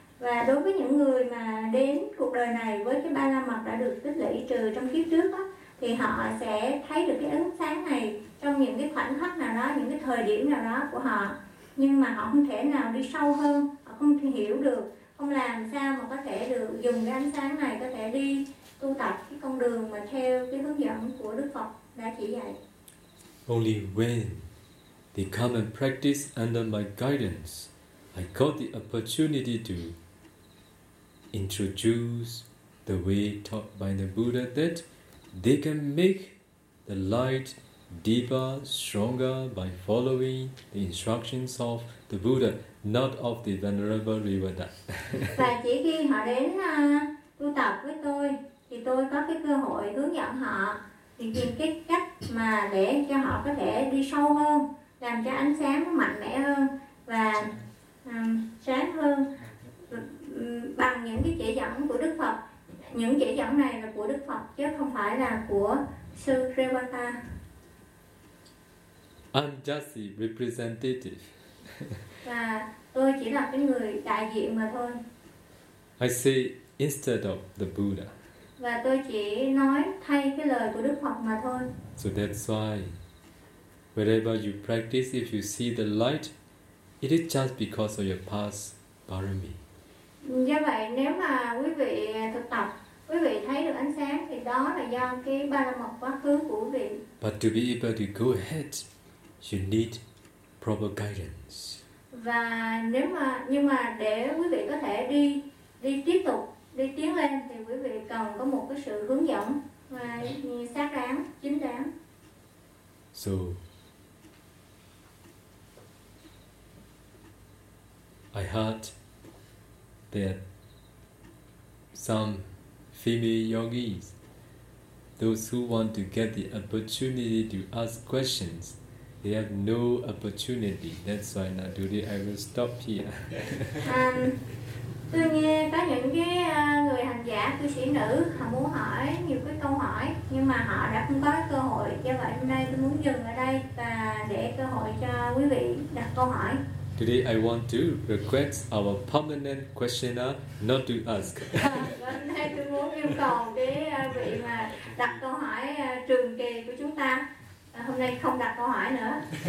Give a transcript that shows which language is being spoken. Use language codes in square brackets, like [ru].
[vi] Và đối với những người mà đến cuộc đời này với cái ba la mật đã được tích lũy trừ trong kiếp trước á, thì họ sẽ thấy được cái ánh sáng này trong những cái khoảnh khắc nào đó, những cái thời điểm nào đó của họ. Nhưng mà họ không thể nào đi sâu hơn, họ không thể hiểu được, không làm sao mà có thể được dùng cái ánh sáng này có thể đi tu tập cái con đường mà theo cái hướng dẫn của Đức Phật đã chỉ dạy. [en] Only when they come and practice under my guidance, I got the opportunity to introduce the way taught by the Buddha, that they can make the light deeper, stronger by following the instructions of the Buddha, not of the Venerable Rivada. [vi] Và chỉ khi họ đến tu tập với tôi, thì tôi có cái cơ hội hướng dẫn họ, thì tìm cái cách mà để cho họ có thể đi sâu hơn, làm cho ánh sáng mạnh mẽ hơn và sáng hơn bằng những cái chỉ dẫn của Đức Phật. Những chỉ dẫn này là của Đức Phật chứ không phải là của Sư Revata. [en] I'm just the representative. [vi] Và tôi chỉ là cái người đại diện mà thôi. [en] I say instead of the Buddha. [vi] Và tôi chỉ nói thay cái lời của Đức Phật mà thôi. [en] So that's why wherever you practice, if you see the light, it is just because of your past parami. [vi] Do vậy nếu mà quý vị thực tập, quý vị thấy được ánh sáng thì đó là do cái ba la mật quá khứ của quý vị. [en] But to be able to go ahead, you need proper guidance. [vi] Và nhưng mà để quý vị có thể đi tiếp tục, đi tiến lên, thì quý vị cần có một cái sự hướng dẫn và xác đáng, chính đáng. [en] So I heard that some female yogis, those who want to get the opportunity to ask questions, they have no opportunity. That's why now today I will stop here. [vi] Tôi nghe có những cái người hành giả, cư sĩ nữ, họ muốn hỏi nhiều cái câu hỏi, nhưng mà họ đã không có cơ hội. Do vậy hôm nay tôi muốn dừng ở đây và để cơ hội cho quý vị đặt câu hỏi. [en] Today I want to request our permanent questioner not to ask. [vi] Hôm nay tôi muốn yêu cầu cái vị mà đặt câu hỏi trường kỳ của chúng ta hôm nay không đặt câu hỏi nữa.